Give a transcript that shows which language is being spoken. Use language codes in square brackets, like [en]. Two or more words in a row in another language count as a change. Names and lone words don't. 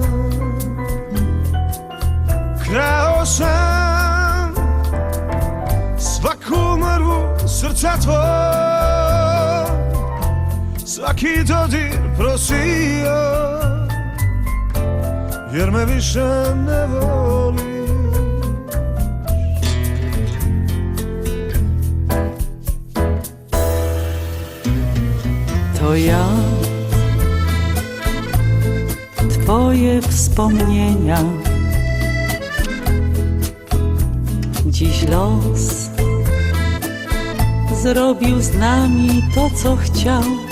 [hr] Krao sam svaku mrvu srca tvoj, svaki dodir prosio, jer me više ne voliš. [pl] To ja, twoje wspomnienia. Dziś los zrobił z nami to, co chciał.